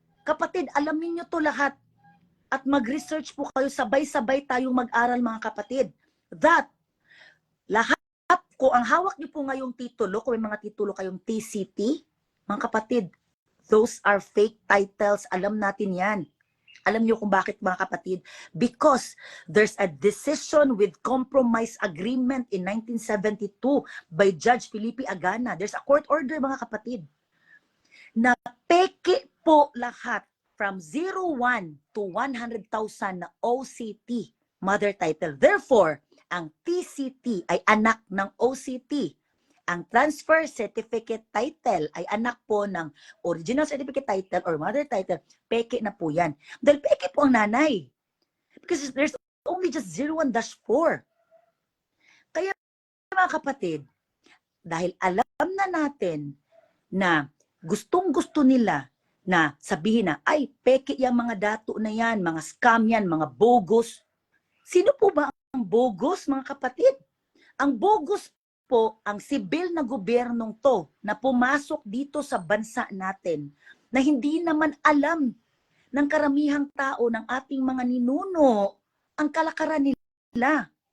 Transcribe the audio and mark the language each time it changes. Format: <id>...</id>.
<tl>Kapatid, alamin nyo to lahat. At mag-research po kayo, sabay-sabay tayong mag-aral mga kapatid. That, lahat ko, ang hawak nyo po ngayong titulo, kung may mga titulo kayong TCT, mga kapatid,</tl> <en>those are fake titles.</en> <tl>Alam natin yan. Alam niyo kung bakit mga kapatid?</tl> <en>Because there's a decision with compromise agreement in 1972 by Judge Felipe Agana. There's a court order</en> <tl>mga kapatid na peke po lahat</tl> <en>from 01 to 100,000 na OCT, mother title.</en> <tl>Therefore, ang TCT ay anak ng OCT. Ang transfer certificate title ay anak po ng original certificate title or mother title. Peke na po yan. Dahil peke po ang nanay.</tl> <en>Because there's only just 01-4.</en> <tl>Kaya mga kapatid, dahil alam na natin na gustong-gusto nila na sabihin na, ay, peke yung mga dato na yan, mga scam yan, mga bogus. Sino po ba ang bogus, mga kapatid? Ang bogus po ang sibil na gobyernong to na pumasok dito sa bansa natin na hindi naman alam ng karamihang tao ng ating mga ninuno ang kalakaran nila.</tl>